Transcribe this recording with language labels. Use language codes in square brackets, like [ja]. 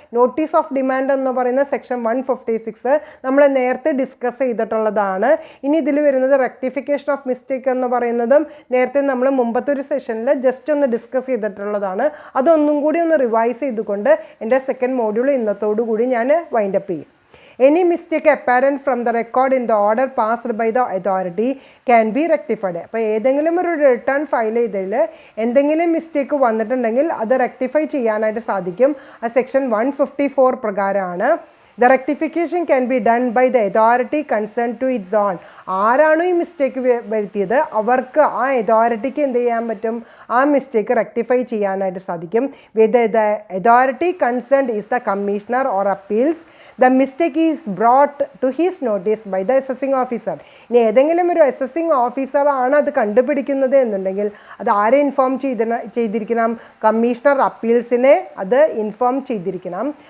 [ml] Notice of demand എന്ന് പറയുന്ന section 156 നമ്മൾ നേരത്തെ ഡിസ്കസ് ചെയ്തിട്ടുള്ളതാണ്. ഇനി ഇതിൽ വരുന്നത് റെക്ടിഫിക്കേഷൻ ഓഫ് മിസ്റ്റേക്ക് എന്ന് പറയുന്നതും നേരത്തെ നമ്മൾ മുമ്പത്തെ ഒരു സെഷനിൽ ജസ്റ്റ് ഒന്ന് ഡിസ്കസ് ചെയ്തിട്ടുള്ളതാണ്. അതൊന്നും കൂടി ഒന്ന് റിവൈസ് ചെയ്തുകൊണ്ട് എൻ്റെ സെക്കൻഡ് മോഡ്യൂൾ ഇന്നത്തോടു കൂടി ഞാൻ വൈൻഡപ്പ് ചെയ്യും. [en] Any mistake apparent from the record in the order passed by the authority can be rectified. [ml] അപ്പോൾ ഏതെങ്കിലും ഒരു റിട്ടേൺ ഫയൽ ചെയ്തതിൽ എന്തെങ്കിലും മിസ്റ്റേക്ക് വന്നിട്ടുണ്ടെങ്കിൽ അത് റെക്ടിഫൈ ചെയ്യാനായിട്ട് സാധിക്കും. ആ സെക്ഷൻ 154 പ്രകാരമാണ്. [en] The rectification can be done by the authority concerned to its own. [ml] ആരാണോ ഈ മിസ്റ്റേക്ക് വരുത്തിയത് അവർക്ക് ആ അതോറിറ്റിക്ക് എന്ത് ചെയ്യാൻ പറ്റും, ആ മിസ്റ്റേക്ക് റെക്ടിഫൈ ചെയ്യാനായിട്ട് സാധിക്കും. [en] With the authority concerned is the commissioner or appeals, the mistake is brought to his notice by the assessing officer. [ml] ഇനി ഏതെങ്കിലും ഒരു അസസിംഗ് ഓഫീസറാണ് അത് കണ്ടുപിടിക്കുന്നത് എന്നുണ്ടെങ്കിൽ അത് ആരെ ഇൻഫോം ചെയ്തിരിക്കണം, കമ്മീഷണർ അപ്പീൽസിനെ അത് ഇൻഫോം ചെയ്തിരിക്കണം.